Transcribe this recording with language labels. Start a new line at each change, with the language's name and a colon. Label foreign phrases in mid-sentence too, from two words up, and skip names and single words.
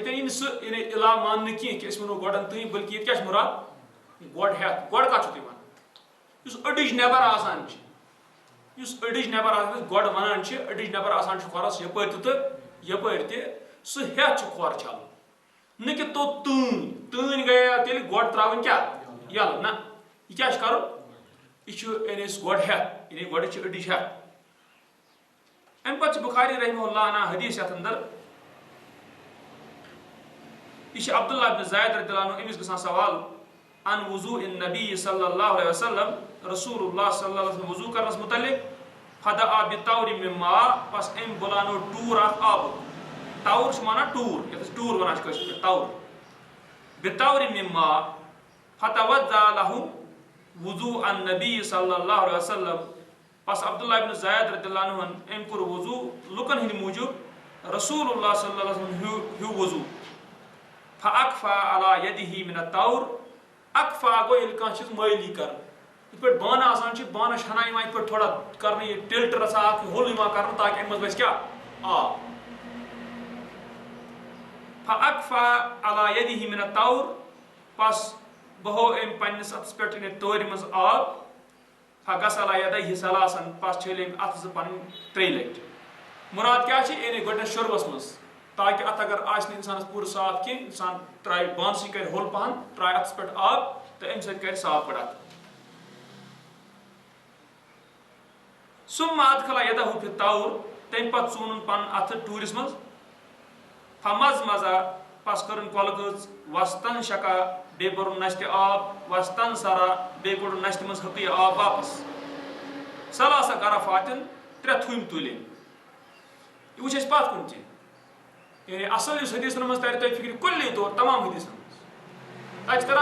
Kashmiri: ییٚتٮ۪ن یی نہٕ سُہ یعنی اِلا ماننہٕ کینٛہہ کہِ أسۍ وَنو گۄڈن تۭنۍ بٔلکہِ ییٚتہِ کیٛاہ چھُ مُراد گۄڈ ہٮ۪تھ گۄڈٕ کتھ چھُو تُہۍ وَنان یُس أڈٕج نٮ۪بر آسان چھِ یُس أڈٕج نٮ۪بر آسان گۄڈٕ وَنان چھِ أڈٕج نٮ۪بر آسان چھُ کھۄرس یپٲرۍ تہِ تہٕ یپٲرۍ تہِ سُہ ہٮ۪تھ چھُ کھۄر چھلُن نہ کہِ توٚت تۭنۍ گٔیے تیٚلہِ گۄڈٕ ترٛاوٕنۍ کیٛاہ یَلہٕ نہ یہِ کیٛاہ چھُ کَرُن یہِ چھُ یعنی سُہ گۄڈٕ ہٮ۪تھ یعنی گۄڈٕ چھِ أڈِج ہٮ۪تھ امہِ پتہٕ چھُ بخاری رحمہ اللہ انان حدیث یتھ اندر یہ چھُ عبداللہ ابن زید رضی اللہ عنہ أمِس گژھان سوال
Arabic: ان وضوء النبی صلی اللہ علیہ وسلم رسول اللہ صلی اللہ علیہ وسلم
Kashmiri: وضوٗ کرنس متعلق
Arabic: فدعا بطور من ماء
Kashmiri: بس أمۍ بُلاونو ٹوٗر اکھ آبُک ٹور چھِ ونان ٹوٗر یتھ أسۍ ٹوٗر ونان چھِ کٲشِر پٲٹھۍ ٹور
Arabic: بطور من ماء فتوضا له وضوء النبی صلی اللہ علیہ وسلم
Kashmiri: بس عبداللہ ابن زید رضی اللہ عنہ أمۍ کوٚر وضوٗ لُکن ہٕنٛدِ موٗجوٗب رسول اللہ
Arabic: صلی اللہ علیہ وسلم
Kashmiri: ہیوٗ وضوٗ
Arabic: فاکفا علی یدہ من الطور
Kashmiri: اکفا گوٚو ییٚلہِ کانٛہہ چیٖز مٲلی کران یِتھ پٲٹھۍ بانہٕ آسان چھِ بانس چھِ ہنا یِوان یِتھ پٲٹھۍ تھوڑا کرنہٕ یہِ ٹِلٹ رژھا اکھ ہوٚل یِوان کرنہٕ تاکہِ اَمہِ منٛز گژھِ کیٛاہ آب
Arabic: فاکفا علی یدہ من الطور
Kashmiri: بس بہو أمۍ پننِس اتھس پٮ۪ٹھ یعنی تورِ منٛز آب
Arabic: فغسل یدیہ ثلاثن
Kashmiri: پس چھٔلۍ أمۍ اتھٕ زٕ پنٕنۍ ترٛیٚیہِ لٹہِ مراد کیٛاہ چھِ یعنی گۄڈٕنیتھ شُروٗعس منٛز تاکہِ اتھ اگر آسہِ نہٕ انسانس پوٗرٕ صاف کینٛہہ انسان ترٛایہِ بانسٕے کرِ ہوٚل پہن ترٛایہِ اتھس پٮ۪ٹھ آب تہٕ امہِ سۭتۍ کرِ صاف پٲٹھۍ اتھٕ
Arabic: ثم ادخل یدہ فی الطور
Kashmiri: تمہِ پتہٕ ژوٗنُن پنُن اتھٕ ٹوٗرِس منٛز فمزمزا پس کٔرٕن کۄلہٕ گٔژ وستن شکا بیٚیہِ کوٚرُن نستہِ آب وستن سرا بیٚیہِ کوٚڑُن نستہِ منٛز حقیٖق آب واپس
Arabic: ثلاث غرفاتن
Kashmiri: 3 تھُمۍ تُلٕنۍ یہِ وٕچھ أسۍ پتھ کُن تہِ یعنی اصل یُس حدیثن منٛز ترِ تۄہہِ فِکرِ کُلی طور تمام حدیثن منٛز تتہِ چھِ